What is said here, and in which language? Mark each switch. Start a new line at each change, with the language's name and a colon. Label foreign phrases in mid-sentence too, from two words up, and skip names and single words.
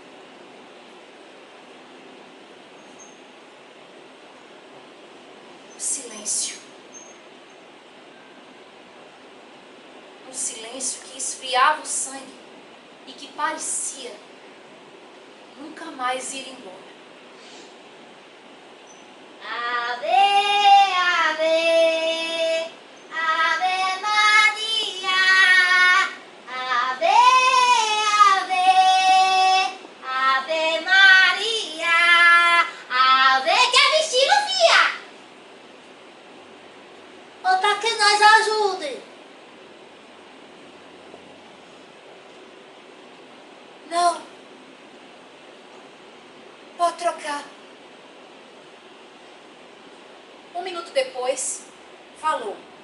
Portuguese: Silêncio. Um silêncio que esfriava o sangue e que parecia nunca mais ir embora. Ave, ave, ave Maria, ave, ave, ave Maria, ave, quer vestido, fia? Ou tá que nós ajude? Não. Pode trocar. Um minuto depois, falou.